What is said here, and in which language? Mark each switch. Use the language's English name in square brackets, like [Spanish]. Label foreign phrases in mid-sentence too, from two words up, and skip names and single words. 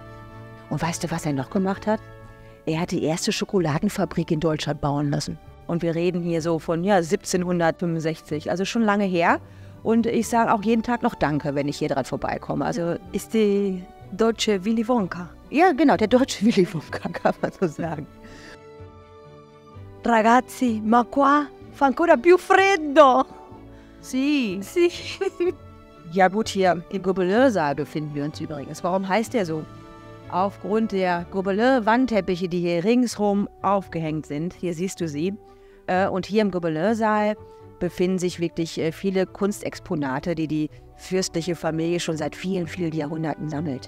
[German] Und weißt du, was er noch gemacht hat? Er hat die erste Schokoladenfabrik in Deutschland bauen lassen. Und wir reden hier so von 1765, also schon lange her. Und ich sage auch jeden Tag noch Danke, wenn ich hier dran vorbeikomme. Also ist die deutsche Willy Wonka. Ja, genau, der deutsche Willy Wonka, kann man so sagen. [Italian] Ragazzi, ma qua fa ancora più freddo. Sì. Sì. [German] Ja gut, hier im Gobelin-Saal befinden wir uns übrigens. Warum heißt der so? Aufgrund der Gobelin-Wandteppiche, die hier ringsherum aufgehängt sind. Hier siehst du sie. Und hier im Gobelin-Saal befinden sich wirklich viele Kunstexponate, die die fürstliche Familie schon seit vielen, vielen Jahrhunderten sammelt.